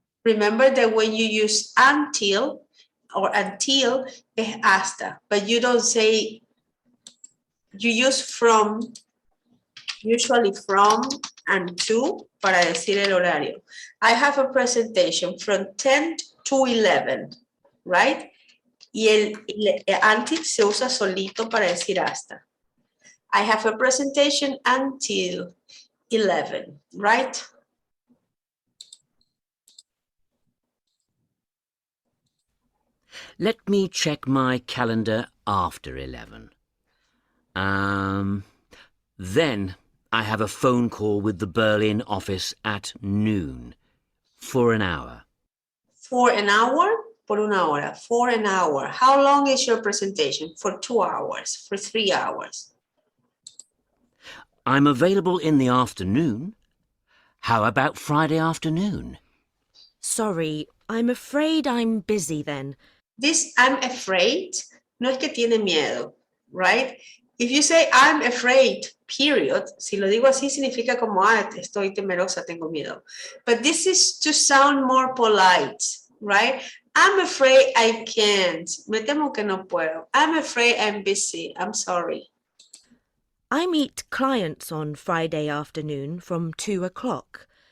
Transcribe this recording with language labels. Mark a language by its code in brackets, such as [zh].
[en] Remember that when you use until or until, [es] es hasta, [en] but you don't say, you use from, usually from and to [es] para decir el horario. [en] I have a presentation from 10 to 11, right? [es] Y el until se usa solito para decir hasta. [en] I have a presentation until 11, right? Let me check my calendar after 11. Then I have a phone call with the Berlin office at noon for an hour. For an hour? [es] Por una hora. [en] For an hour. How long is your presentation? For 2 hours, for 3 hours. I'm available in the afternoon. How about Friday afternoon? Sorry, I'm afraid I'm busy then. This I'm afraid [es] no es que tiene miedo, [en] right? If you say I'm afraid, period, [es] si lo digo así significa como, estoy temerosa, tengo miedo. [en] But this is to sound more polite, right? I'm afraid I can't. [es] Me temo que no puedo. [en] I'm afraid I'm busy. I'm sorry. I meet clients on Friday afternoon from 2 o'clock.